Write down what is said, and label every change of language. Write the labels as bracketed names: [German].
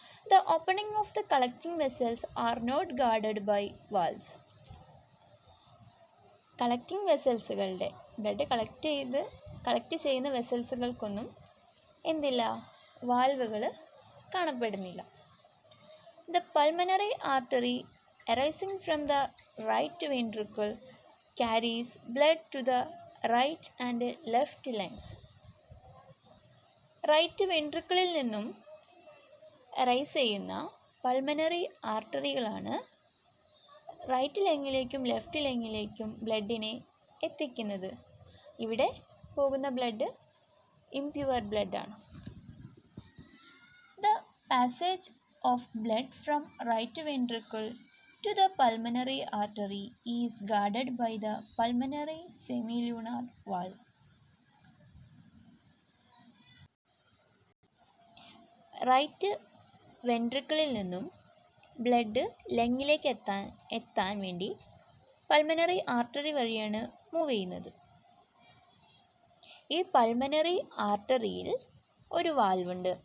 [English] The opening of the collecting vessels are not guarded by valves. [Malayalam] Collecting വെസൽസുകളുടെ blood collect ചെയ്യുന്ന വെസൽസുകൾക്കൊന്നും എന്തില്ല? വാൽവുകൾ കാണപ്പെടുന്നില്ല. [English] The pulmonary artery arising from the right ventricle carries blood to the right and left lungs. [Malayalam] Right വെൻട്രിക്കിളിൽ നിന്നും rice ചെയ്യുന്ന pulmonary ആർട്ടറികളാണ് right ലങ്ങിലേക്കും left ലങ്ങിലേക്കും ബ്ലഡിനെ എത്തിക്കുന്നത്. ഇവിടെ പോകുന്ന blood impure ബ്ലഡാണ്. [English] The passage of blood from right ventricle to the pulmonary artery is guarded by the pulmonary semilunar valve. [Malayalam] Right വെൻട്രിക്കിളിൽ നിന്നും blood ലങ്ങിലേക്ക് എത്താൻ വേണ്ടി pulmonary artery വഴിയാണ് move ചെയ്യുന്നത്. ഈ പൾമനറി ആർട്ടറിയിൽ ഒരു വാൽവുണ്ട്.